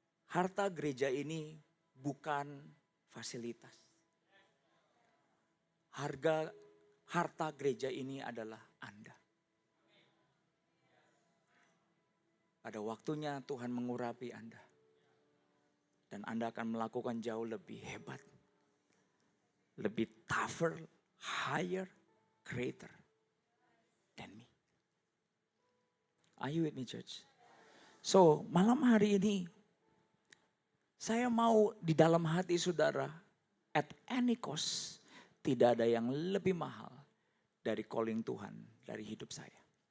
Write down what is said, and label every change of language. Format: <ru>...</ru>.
<id>Harta gereja ini bukan fasilitas. Harta gereja ini adalah Anda. Pada waktunya Tuhan mengurapi Anda. Dan Anda akan melakukan jauh lebih hebat.</id> <en>Lebih tougher, higher, greater than me. Are you with me, church?</en> <id>So, malam hari ini, saya mau di dalam hati saudara,</id> <en>at any cost,</en> <id>tidak ada yang lebih mahal dari calling Tuhan dari hidup saya.</id>